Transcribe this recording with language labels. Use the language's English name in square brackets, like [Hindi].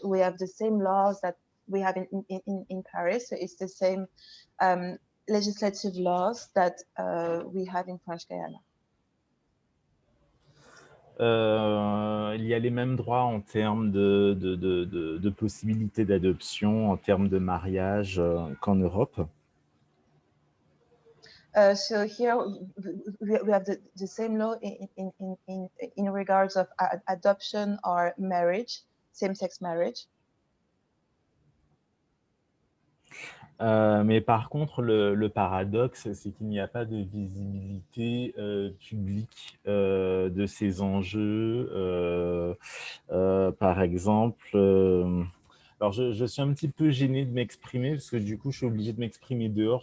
[English] We have the same laws that we have in Paris. So it's the same legislative laws that we have in French Guiana. [French] Il y a les mêmes droits en termes de possibilités d'adoption, en termes de mariage qu'en Europe. [English] So here we have the same law in regards of adoption or marriage, same-sex marriage. [French] Mais par contre, le paradoxe, c'est qu'il n'y a pas de visibilité publique de ces enjeux. Par exemple, alors je suis un petit peu gêné de m'exprimer parce que du coup, je suis obligé de m'exprimer dehors.